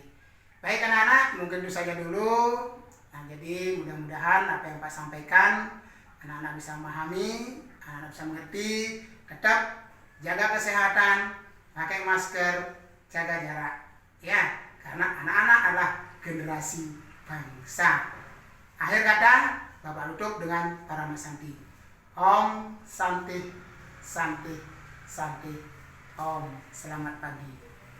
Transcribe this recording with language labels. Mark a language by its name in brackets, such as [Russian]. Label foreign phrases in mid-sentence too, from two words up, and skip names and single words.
[Indonesian] Baik anak-anak, mungkin itu saja dulu. Nah, jadi mudah-mudahan apa yang Pak sampaikan anak-anak bisa memahami, anak-anak bisa mengerti. Tetap jaga kesehatan, pakai masker, jaga jarak. Ya, karena anak-anak adalah generasi bangsa. Akhir kata, Bapak tutup dengan Parama Santi. [Sanskrit] Om Santi, Santi, Santi. [Indonesian] Om, selamat pagi.